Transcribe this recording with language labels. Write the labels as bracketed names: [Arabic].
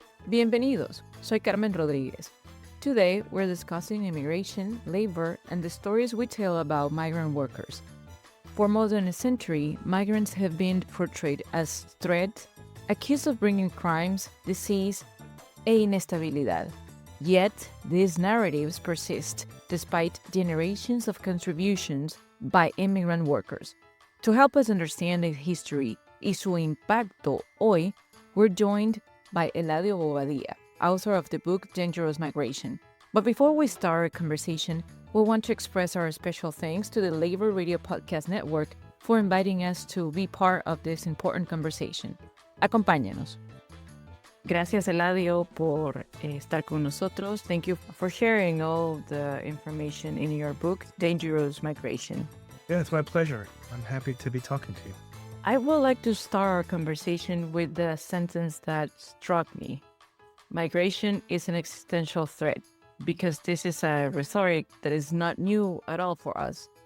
[Spanish] Bienvenidos, soy Carmen Rodriguez. [English] Today, we're discussing immigration, labor, and the stories we tell about migrant workers. For more than a century, migrants have been portrayed as threats, accused of bringing crimes, disease, [Spanish] e inestabilidad. [English] Yet, these narratives persist despite generations of contributions by immigrant workers. To help us understand its history [Spanish] y su impacto hoy, [English] we're joined by Eliadio Bobadilla, author of the book Dangerous Migration. But before we start our conversation, we want to express our special thanks to the Labor Radio Podcast Network for inviting us to be part of this important conversation. [Spanish] Acompáñenos. Gracias, Eliadio, por estar con nosotros. [English] Thank you for sharing all the information in your book, Dangerous Migration. Yeah, it's my pleasure. I'm happy to be talking to you. I would like to start our conversation with the sentence that struck me. Migration is an existential threat, because this is a rhetoric that is not new at all for us.